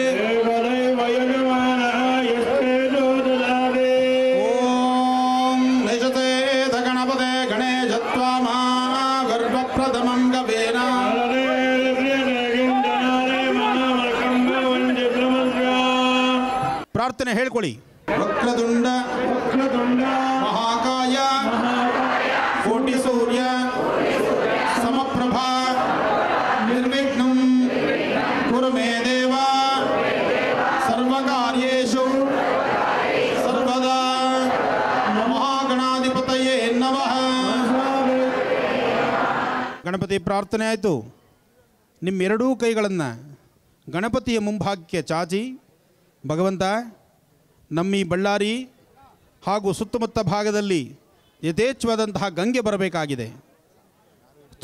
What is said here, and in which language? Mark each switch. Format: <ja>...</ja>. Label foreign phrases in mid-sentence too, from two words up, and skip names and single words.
<sa>ಓಂ ನಿಶತೇಧ ಗಣಪತೆ ಗಣೇಶತ್ವಾಮ ಗರ್ಭಪ್ರಥಮಂ ಗವೇನ.</sa> <kn>ಪ್ರಾರ್ಥನೆ ಹೇಳ್ಕೊಳ್ಳಿ.</kn> <sa>ವಕ್ರತುಂಡ ಮಹಾಕಾಯ ಕೋಟಿ ಸೂರ್ಯ ಸಮಪ್ರಭಾ ನಿರ್ವಿಘ್ನಂ ಕುರು ಮೇ ದೇವ ಸರ್ವಕಾರ್ಯೇಷು ಸರ್ವದಾ. ಮಹಾಗಣಾಧಿಪತಯೇ ನಮಃ.</sa> <kn>ಗಣಪತಿ ಪ್ರಾರ್ಥನೆ ಆಯಿತು. ನಿಮ್ಮೆರಡೂ ಕೈಗಳನ್ನು ಗಣಪತಿಯ ಮುಂಭಾಗಕ್ಕೆ ಚಾಚಿ, ಭಗವಂತ ನಮ್ಮ ಈ ಬಳ್ಳಾರಿ ಹಾಗೂ ಸುತ್ತಮುತ್ತ ಭಾಗದಲ್ಲಿ ಯಥೇಚ್ಛವಾದಂತಹ ಗಂಗೆ ಬರಬೇಕಾಗಿದೆ.</kn>